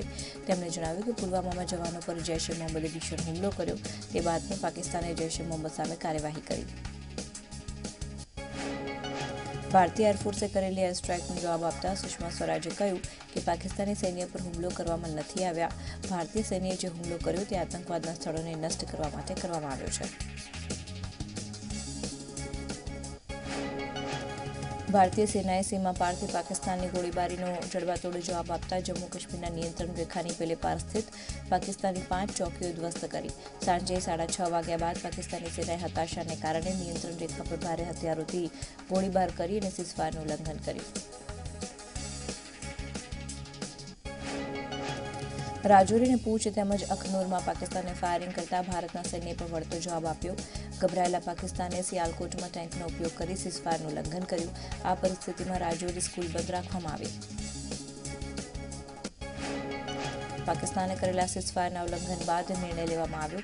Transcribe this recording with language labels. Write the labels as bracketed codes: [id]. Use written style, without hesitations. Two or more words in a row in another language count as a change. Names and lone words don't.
[gu] તેમણે જણાવ્યું કે પુલવામામાં જવાનો પર જૈશ એ મોહમ્મદે ભીષણ હુમલો કર્યો તે બાદમાં પાકિસ્તાને જૈશ એ મોહમ્મદ સામે કાર્યવાહી કરી। ભારતીય એરફોર્સે કરેલી એર સ્ટ્રાઇકનો જવાબ આપતા સુષ્મા સ્વરાજે કહ્યું કે પાકિસ્તાની સૈન્ય પર હુમલો કરવામાં નથી આવ્યા। ભારતીય સૈન્યએ જે હુમલો કર્યો તે આતંકવાદના સ્થળોને નષ્ટ કરવા માટે કરવામાં આવ્યો છે। ભારતીય સેનાએ સીમા પારથી પાકિસ્તાનની ગોળીબારીનો જડબાતોડ જવાબ આપતા જમ્મુ કશ્મીરના નિયંત્રણ રેખાની પેલે પાર સ્થિત પાકિસ્તાની 5 ચોકીઓ ધ્વસ્ત કરી। સાંજે 6:30 વાગ્યા બાદ પાકિસ્તાની સેનાએ હતાશાને કારણે નિયંત્રણ રેખા પર ભારે હથિયારોથી ગોળીબાર કરી અને સીઝફાયરનું ઉલ્લંઘન કર્યું। રાજૌરી અને પૂંચ તેમજ અખનૂરમાં પાકિસ્તાને ફાયરિંગ કરતા ભારતના સૈન્યએ પણ વળતો જવાબ આપ્યો. ગભરાયેલા પાકિસ્તાને સિયાલકોટમાં ટેન્કનો ઉપયોગ કરી સીઝફાયરનું ઉલ્લંઘન કર્યું. આ પરિસ્થિતિમાં રાજૌરી સ્કૂલ બંધ રાખવામાં આવી. પાકિસ્તાને કરેલા સીઝફાયરના ઉલ્લંઘન બાદ નિર્ણય લેવામાં આવ્યો.